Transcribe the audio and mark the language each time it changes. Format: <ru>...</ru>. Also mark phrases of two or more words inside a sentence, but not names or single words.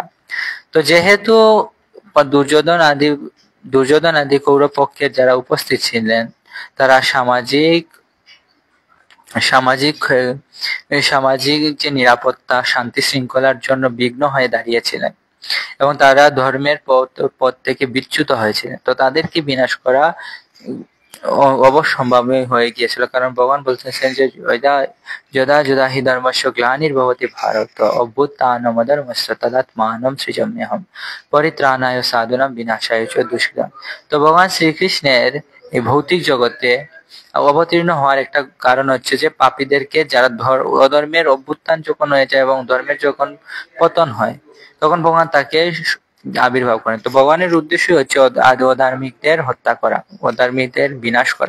<bn>তো যেহেতু দুর্যোধন আদি কৌরব পক্ষের যারা উপস্থিত ছিলেন তারা সামাজিক সামাজিক সামাজিক যে নিরাপত্তা শান্তি শৃঙ্খলার জন্য বিঘ্ন হয়ে দাঁড়িয়েছিলেন এবং তারা ধর্মের পথ থেকে বিচ্যুত হয়েছিলেন। তো তাদেরকে বিনাশ করা অবশ্যম্ভাবী হয়ে গিয়েছিল, কারণ ভগবান বলতেছেন যে</bn> <sa>যদা যদা হি ধর্মস্য গ্লানির্ভবতি ভারত অভ্যুত্থানমধর্মস্য তদাত্মানম সৃজাম্যহম পরিত্রাণায় সাধুনাম বিনাশায় চ দুষ্কৃতাম।</sa> <bn>তো ভগবান শ্রীকৃষ্ণের এই ভৌতিক জগতে অবতীর্ণ হওয়ার একটা কারণ হচ্ছে যে পাপীদেরকে, যারা অধর্মের অভ্যুত্থান যখন হয়ে যায় এবং ধর্মের যখন পতন হয়, তখন ভগবান তাকে আবির্ভাব করেন। তো ভগবানের উদ্দেশ্যই হচ্ছে অধার্মিকদের হত্যা করা, অধার্মিকদের বিনাশ করা।</bn>